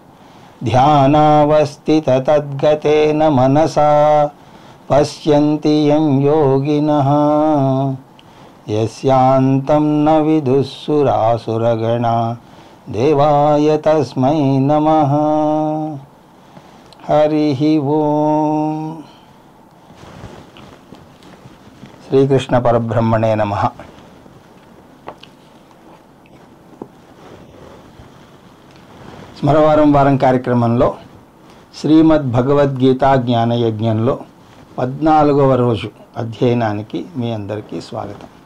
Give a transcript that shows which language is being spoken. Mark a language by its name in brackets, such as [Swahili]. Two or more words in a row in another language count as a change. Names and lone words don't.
[Sanskrit] ध्यानावस्थिततद्गतेन मनसा पश्यन्ति यं योगिनः यस्यान्तं न विदुः सुरासुरगणाः देवाय तस्मै नमः। हरिः ओं। శ్రీకృష్ణ పరబ్రహ్మణే నమః. [Telugu] స్మరవారం వారం కార్యక్రమంలో శ్రీమద్ భగవద్గీత జ్ఞానయజ్ఞంలో 14వ రోజు అధ్యయనానికి మీ అందరికీ స్వాగతం.